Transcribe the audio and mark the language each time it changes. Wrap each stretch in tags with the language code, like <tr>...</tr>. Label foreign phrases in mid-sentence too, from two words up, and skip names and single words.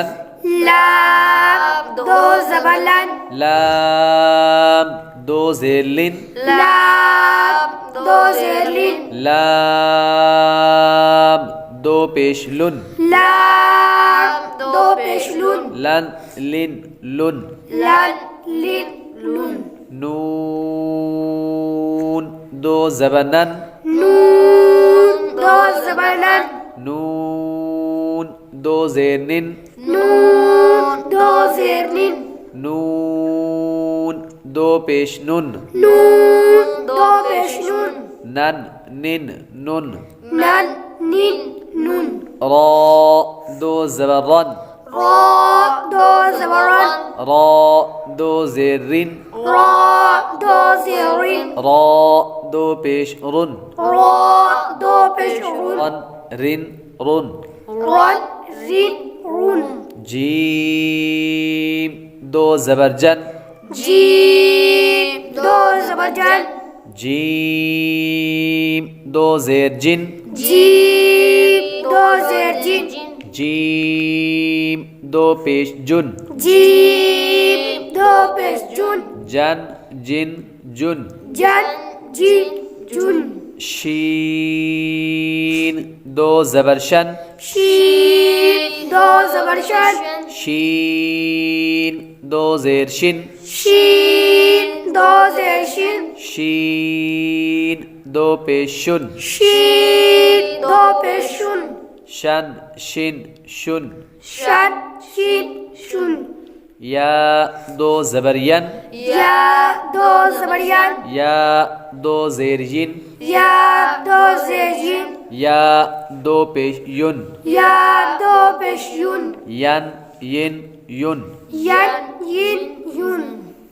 <ur>لام دو زبر لن. لام دو زیر لن. لام دو دو زیر لن لام دو پیش لن لام دو پیش لن لن لن لن لن لن لن نون دو زبر نن نون دو زبر نن نون دو زیر نن نون دو زیر نن نون دو پیش نن نون دو پیش نون نن نن نن نن نن نون را دو زبر رن را دو زبر رن را دو زیر رن را دو زیر رن را دو پیش رن را دو پیش رن رن رن رن رن رن رن جیم دو زبر جن جیم دو زبر جن جیم دو زیر جن جیم دو زیر جن جیم دو پیش جن جیم دو پیش جن جن جن جن جن جن جن شین دو زبر شن شین دو زبر شن شین دو زیر شن شین دو زیر شن شین دو پیش شن شین دو پیش شن شن شن شن شن شین شن یا دو زبر ین یا دو زبر ین یا دو زیر ین یا دو زیر ین یا دو پیش یون یا دو پیش یون ین ین یون ین ین یون</ur>